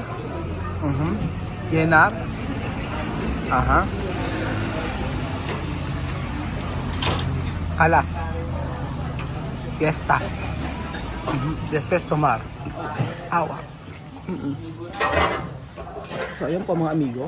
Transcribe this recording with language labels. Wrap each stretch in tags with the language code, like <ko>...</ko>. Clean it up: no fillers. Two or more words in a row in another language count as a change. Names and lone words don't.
<tl>Yan na. Aha. Alas.</tl> <es>Fiesta. Después tomar. Awa.</es> <tl>So ayun po mga amigo.</tl>